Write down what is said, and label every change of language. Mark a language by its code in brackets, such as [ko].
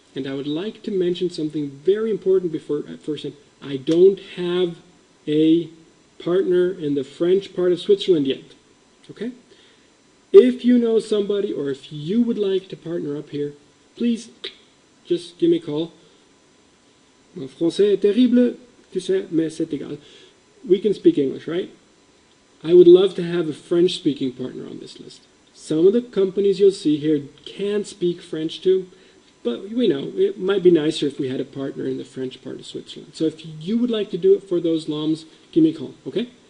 [en] And I would like to mention something very important before at first. I don't have a partner in the French part of Switzerland yet. Okay? If you know somebody or if you would like to partner up here, please just give me a call. [fr] Mon français est terrible, tu sais, mais c'est égal. [en] We can speak English, right? I would love to have a French-speaking partner on this list. Some of the companies you'll see here can speak French too, but we know it might be nicer if we had a partner in the French part of Switzerland. So if you would like to do it for those LOMs, give me a call, okay?